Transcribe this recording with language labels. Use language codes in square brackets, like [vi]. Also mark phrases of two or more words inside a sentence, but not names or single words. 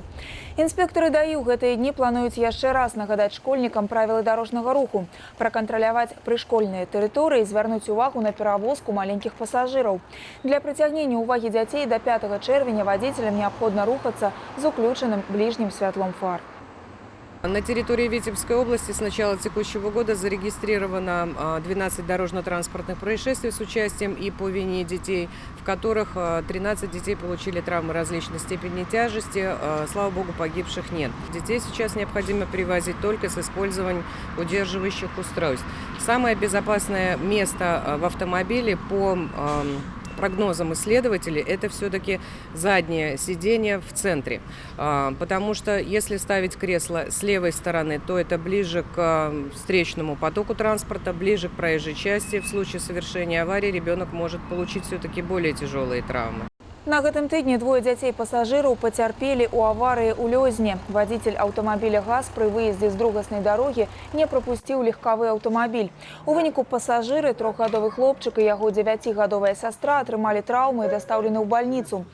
[be] Інспектары ДАІ ў гэтыя дні плануюць яшчэ раз нагадаць школьнікам правілы дарожнага руху, пракантраляваць прышкольныя тэрыторыі і звярнуць увагу на перавозку маленькіх пасажыраў. Для прыцягнення ўвагі дзяцей да 5 чэрвеня вадзіцелям неабходна рухацца з уключаным бліжнім святлом фар. [ru] На территории Витебской области с начала текущего года зарегистрировано 12 дорожно-транспортных происшествий с участием и по вине детей, в которых 13 детей получили травмы различной степени тяжести. Слава богу, погибших нет. Детей сейчас необходимо перевозить только с использованием удерживающих устройств. Самое безопасное место в автомобиле по прогнозам исследователей, это все-таки заднее сиденье в центре. Потому что если ставить кресло с левой стороны, то это ближе к встречному потоку транспорта, ближе к проезжей части. В случае совершения аварии ребенок может получить все-таки более тяжелые травмы. [be] На гэтым тыдні двое дзяцей-пасажыраў пацярпелі ў аварыі ў Лёзне. Вадзіцель аўтамабіля ГАЗ пры выездзе з другаснай дарогі не прапусціў легкавы аўтамабіль. У выніку пасажыры, 3-гадовы хлопчык і яго 9-гадовая сястра атрымалі траўмы і дастаўлены ў бальніцу.